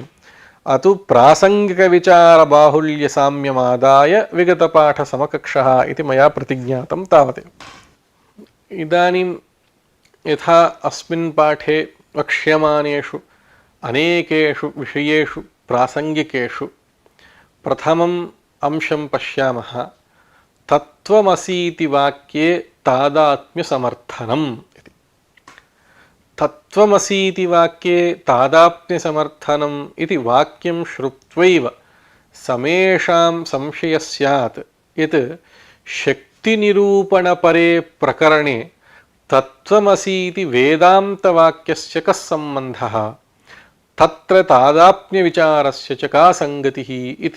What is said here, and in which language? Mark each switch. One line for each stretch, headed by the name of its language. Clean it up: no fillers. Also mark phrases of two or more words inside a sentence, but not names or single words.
Sanskrit: अतु प्रासंगिकविचारबाहुल्यसाम्यमादाय विगतपाठसमकक्षः इति मया प्रतिज्ञातं तावदेव। इदानीं यथा अस्मिन् पाठे वक्ष्यमानेषु अनेकेषु विषयेषु प्रासंगिकेषु प्रथमम् अंशं पश्यामः। తత్వమసీతి వాక్యే తాదాత్మ్యసమర్థనం. తత్వమసీతి వాక్యే తాదాత్మ్యసమర్థనం ఇది వాక్యం శ్రుత్వైవ సమేషాం సంశయ స్యాత్ యత్ శక్తినిరూపణపరే ప్రకరణే తత్వమసీతి వేదాంతవాక్యస్య కః సంబంధః తత్ర తాదాత్మ్యవిచారస్య చ కా సంగతిః ఇతి.